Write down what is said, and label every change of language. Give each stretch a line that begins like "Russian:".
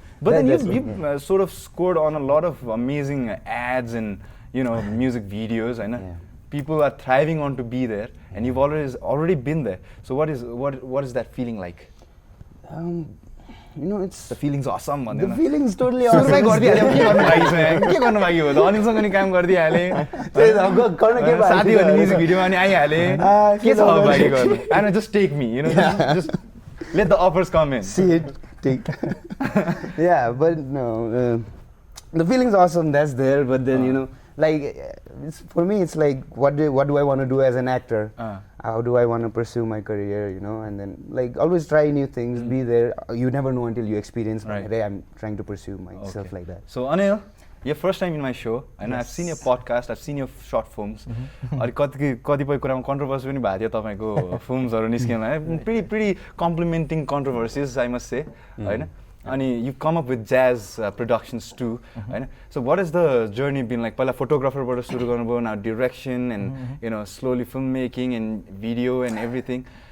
English: But then you've sort of scored on a lot of amazing ads and music videos. I know. Yeah. People are thriving on to be there, and you've already been there. So what is that feeling like? It's the feeling's awesome. The feeling's totally awesome.
Nepali: के गर्नु बाकी हो त अनिलसँग नि काम गर्दिहाले साथीहरु music भिडियोमा नि आइहाले के छ बाकी गर्नु
English: I know, just take me, just let the offers come in. See it, take. Yeah, but no, the feeling's awesome, that's there, but then like for me it's like what do I want to do as an actor? How do I want to pursue my career, and then like always try new things, be there. You never know until you experience. Right. I'm trying to pursue myself like that. So Aneel, your first time in my show, and I've seen your podcast, I've seen your short films.
Nepali: अनि कतिपय कुरामा controversy पनि भएको थियो तपाईको फिल्म्सहरु निस्किन
English: pretty complimenting controversies, I must say,
Nepali: हैन.
English: अनि you've come up with jazz productions too, हैन. So what has the journey been like?
Nepali: पहिला फोटोग्राफरबाट सुरु गर्नुभयो,
English: now direction and slowly filmmaking and video and everything.